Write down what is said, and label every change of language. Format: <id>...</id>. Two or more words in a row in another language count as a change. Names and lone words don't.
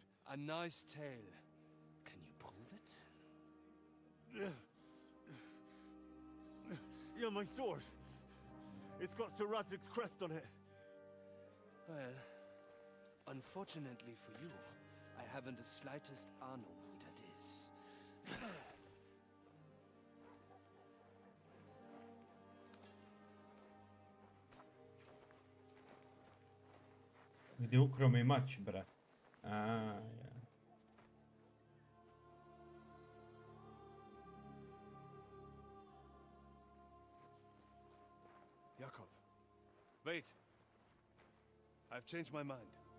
<en>A nice tale. Can you prove it? Yeah, my sword. It's got Sir Radzig's crest on it. Well, unfortunately for you, I haven't the slightest ahnung who that is.</en> <sr>Gdje ukro mi mač, brat. Ja.</sr> <en>Jakob, wait. I've changed my mind.</en>